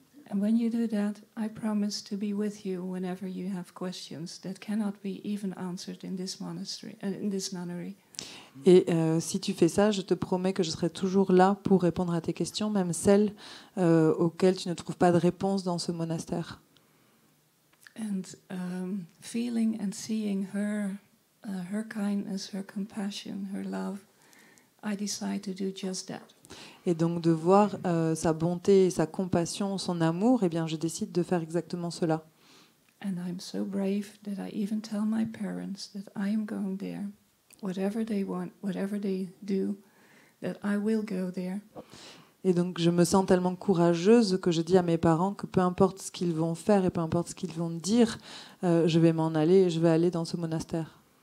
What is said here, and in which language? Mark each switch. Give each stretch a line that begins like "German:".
English: And when you do that, I promise to be with you whenever you have questions that cannot be even answered in this monastery, in this nunnery.
French: Et si tu fais ça, je te promets que je serai toujours là pour répondre à tes questions, même celles auxquelles tu ne trouves pas de réponse dans ce monastère.
English: And feeling and seeing her kindness, her compassion, her love, I decide to do just that.
French: Et donc de voir sa bonté, sa compassion, son amour, eh bien je décide de faire exactement cela.
English: And I'm so brave that I even tell my parents that I am going there, whatever they want, whatever they do, that I will go there.
French: Et donc je me sens tellement courageuse que je dis à mes parents que peu importe ce qu'ils vont faire et peu importe ce qu'ils vont dire, je vais m'en aller et je vais aller dans ce monastère.